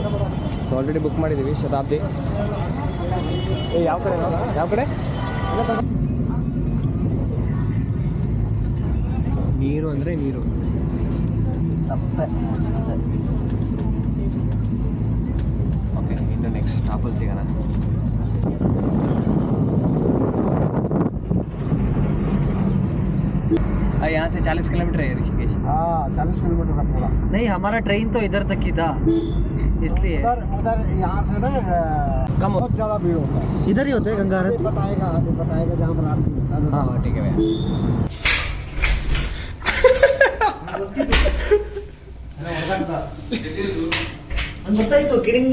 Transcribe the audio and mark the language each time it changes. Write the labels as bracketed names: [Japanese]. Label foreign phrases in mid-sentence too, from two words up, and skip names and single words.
[English] so already book [Kannada] ಮಾಡಿದ್ದೀವಿ ಶತಾಬ್ದಿ. ಯಾವ ಕಡೆ ನೀರು ಅಂದರೆ ನೀರು ಸಪ್ಪೆ. ಓಕೆ, ಇನ್ನು ನೆಕ್ಸ್ಟ್ ಸ್ಟಾಪಲ್ಲಿ ಸಿಗೋಣ. [Hindi] यहाँ से 40 किलोमीटर है ऋषिकेश. हाँ, 40 किलोमीटर का पूरा. नहीं, हमारा ट्रेन तो इधर तक ही था, इसलिए उधर यहाँ से ना कम बहुत ज़्यादा भीड़ होता है. इधर ही होता है गंगा आरती. बताएगा जहाँ पर आरती होता है. हाँ ठीक है भैया. [Kannada] ಗೊತ್ತಾಯ್ತು ಕಿಡಿಂಗ್